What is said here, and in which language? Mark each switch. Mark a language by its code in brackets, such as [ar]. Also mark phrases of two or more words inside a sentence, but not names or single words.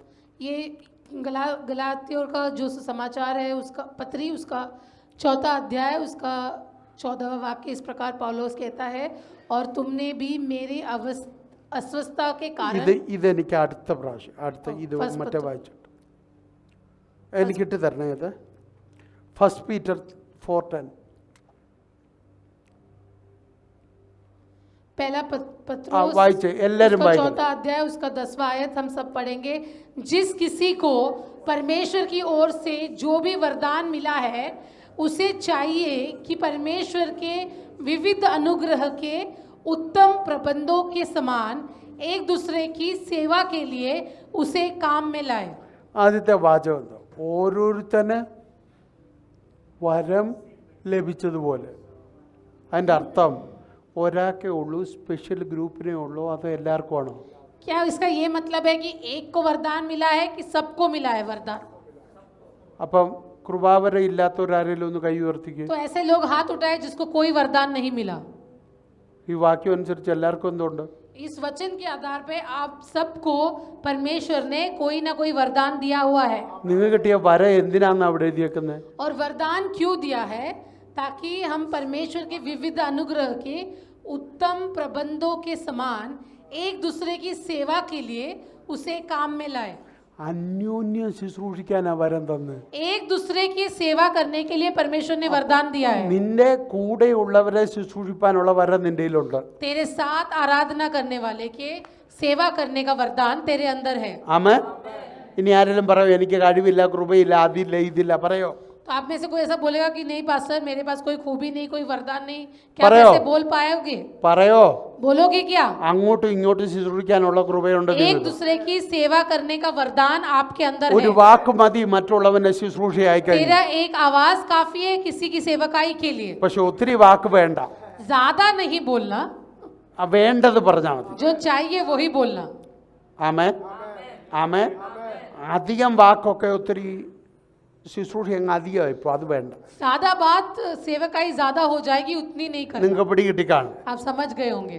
[hi] ये गलातियों का जो समाचार है उसका पत्री उसका 4 अध्याय उसका 14वां वाक्य इस प्रकार पौलुस कहता है, और तुमने भी मेरी अस्वस्थता के कारण. [ml] ഇതെനിക്ക് അടുത്ത പ്രാവശ്യം ഇത് മറ്റേ വായിച്ചിട്ട് എനിക്കിട്ട് തരണേ. ഇത് 1 Peter 4:10. [hi] पहला पत्रोस [ml] वाइचे എല്ലാവരും [hi] उसका [ml] വായിക്കണം. [hi] 4 अध्याय उसका 10वां आयत हम सब पढ़ेंगे. जिस किसी को परमेश्वर की ओर से जो भी वरदान मिला है उसे चाहिए कि परमेश्वर के विविध अनुग्रह के उत्तम प्रबंधों के समान एक दूसरे की सेवा के लिए उसे काम में लाए. [ml] ആദ്യത്തെ വാചകം എന്താ? ഓരോരുത്തന് വരം ലഭിച്ചതുപോലെ. അതിൻ്റെ അർത്ഥം ഒരാൾക്കേ ഉള്ളൂ, [en] special group [ml] ഉള്ളൂ, അത് എല്ലാവർക്കും ആണോ? [hi] क्या इसका ये मतलब है कि एक को वरदान मिला है कि सबको मिला है वरदान? [ml] അപ്പം കൃപാവരം ഇല്ലാത്തവരാരെങ്കിലും ഒന്ന് കൈ ഉയർത്തിക്ക്. [hi] तो ऐसे लोग हाथ उठाए जिसको कोई वरदान नहीं मिला. [ml] ഈ വാക്യം അനുസരിച്ച് എല്ലാവർക്കും എന്തുണ്ട്? [hi] इस वचन के आधार पे आप सबको परमेश्वर ने कोई ना कोई वरदान दिया हुआ है. [ml] നിങ്ങൾ കിട്ടിയ വരം എന്തിനാന്ന് അവിടെ എഴുതിയേക്കുന്നത്? [hi] और वरदान क्यों दिया है? ताकि हम परमेश्वर के विविध अनुग्रह के उत्तम प्रबंधों के समान एक दूसरे की सेवा के लिए उसे काम में लाए. [ml] അന്യോന്യം ശുശ്രൂഷിക്കാനാ വരം തന്നെ. [hi] एक दूसरे की सेवा करने के लिए परमेश्वर ने वरदान दिया है. [ml] നിന്റെ കൂടെയുള്ളവരെ ശുശ്രൂഷിക്കാനുള്ള വരം നിന്റെ കയ്യിലുണ്ട്. [hi] तेरे साथ आराधना करने वाले के सेवा करने का वरदान तेरे अंदर है. [ml] ആമേൻ. ഇനി ആരെങ്കിലും പറയോ എനിക്ക് കഴിവില്ല, കൃപയില്ല, അതില്ല, ഇതില്ല, പറയോ? [hi] तो आप में से कोई ऐसा बोलेगा कि नहीं पास्टर मेरे पास कोई खूबी नहीं, कोई वरदान नहीं, क्या [ml] പറയോ? [hi] कैसे बोल पाओगे? [ml] പറയോ? [hi] बोलोगे क्या? [ml] അങ്ങോട്ടും ഇങ്ങോട്ടും ശുശ്രൂഷിക്കാനുള്ള കൃപയുണ്ട് [hi] एक [ml] നിങ്ങൾക്ക്. [hi] दूसरे की सेवा करने का वरदान आपके अंदर [ml] ഒരു [hi] है. [ml] വാക്ക് മതി മറ്റുള്ളവനെ ശുശ്രൂഷയായി കഴിഞ്ഞു. [hi] तेरा एक आवाज काफी है किसी की सेवकाई के लिए. [ml] പക്ഷെ ഒത്തിരി വാക്ക് വേണ്ട. [hi] ज्यादा नहीं बोलना, [ml] വേണ്ടത് പറഞ്ഞാൽ മതി. [hi] जो चाहिए वही बोलना. [ml] ആമേൻ. ആമേൻ. അധികം വാക്കൊക്കെ ഒത്തിരി ശുശ്രൂഷ അങ്ങ് അധികമായി ഇപ്പോൾ, അത് വേണ്ട. [hi] ज्यादा बात सेवकाई ज्यादा हो जाएगी, उतनी नहीं करना. [ml] നിങ്ങൾക്ക് പിടികിട്ടിക്കാണ്. [hi] आप समझ गए होंगे.